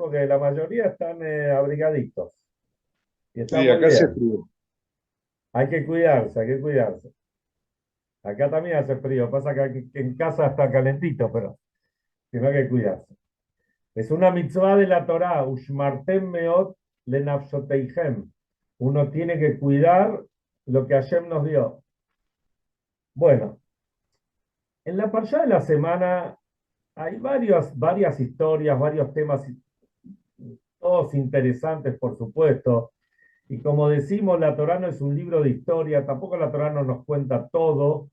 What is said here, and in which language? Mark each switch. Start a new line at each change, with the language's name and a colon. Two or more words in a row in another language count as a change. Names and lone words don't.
Spanish: Porque la mayoría están abrigaditos y está sí, muy acá se bien. frío. Hay que cuidarse, hay que cuidarse. Acá también hace frío, pasa que en casa está calentito, pero tiene que cuidarse. Es una mitzvah de la Torá,
Hebrew: ונשמרתם מאד לנפשתיכם.
Spanish: Uno tiene que cuidar lo que Hashem nos dio. Bueno, en la parshá de la semana hay varias historias, varios temas, todos interesantes, por supuesto. Y como decimos, la Torá no es un libro de historia, tampoco la Torá no nos cuenta todo.